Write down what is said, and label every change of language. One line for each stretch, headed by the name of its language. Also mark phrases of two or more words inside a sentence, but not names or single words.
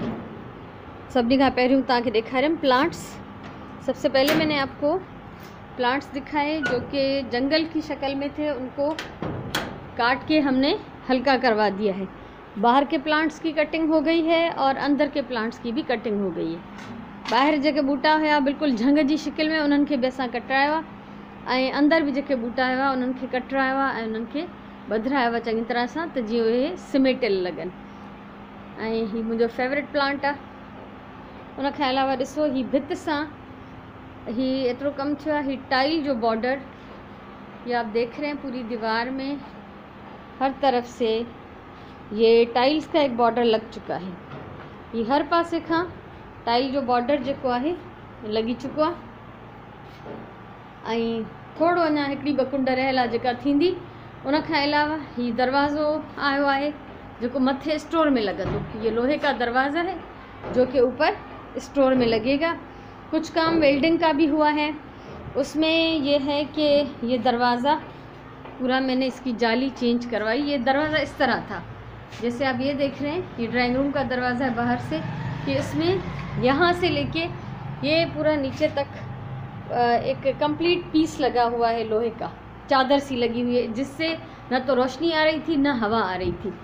Sindhi: सभिनी खां पहिरियों तव्हांखे ॾेखारियमि प्लांट्स।
Hindi: सबसे पहले मैंने आपको प्लांट्स दिखाए जो कि जंगल की शक्ल में थे, उनको काट के हमने हल्का करवा दिया है। बाहर के प्लांट्स की कटिंग हो गई है और अंदर के प्लांट्स की भी कटिंग हो गई है।
Sindhi: ॿाहिरि जेके बूटा हुआ बिल्कुलु झंग जी शिकिल में, उन्हनि खे बि असां कटरायो आहे ऐं अंदर भी जेके बूटा हुआ उन्हनि खे कटरायो आहे ऐं उन्हनि खे बधरायो आहे चङी तरह सां त जीअं उहे सिमेटियल लॻनि। ऐं हीउ मुंहिंजो
English: favorite plant
Sindhi: आहे। उनखे अलावा ॾिसो ही भित सां ही एतिरो कमु थियो आहे। ही टाइल जो बॉर्डर
Hindi: ये आप देख रहे हैं, पूरी दीवार में हर तरफ से ये टाइल्स का एक बॉर्डर लग चुका है।
Sindhi: ये हर पासे खां टाइल जो बॉर्डर जेको आहे लॻी चुको आहे ऐं थोरो अञा हिकिड़ी ॿ कुंड रहियल आहे जेका थींदी। उनखां अलावा ही दरवाज़ो आयो आहे जो मथे स्टोर में लॻंदो।
Hindi: ये लोहे का दरवाज़ा है जो कि ऊपर स्टोर में लगेगा। कुछ काम वेल्डिंग का भी हुआ है। उसमें ये है कि ये दरवाज़ा पूरा मैंने इसकी जाली चेंज करवाई। ये दरवाज़ा इस तरह था जैसे आप ये देख रहे हैं, ये
English: drawing room
Hindi: का दरवाज़ा है बाहर से, कि इसमें यहाँ से लेके ये पूरा नीचे तक एक
English: complete piece
Hindi: लगा हुआ है लोहे का, चादर सी लगी हुई है जिससे न तो रोशनी आ रही थी न हवा आ रही थी।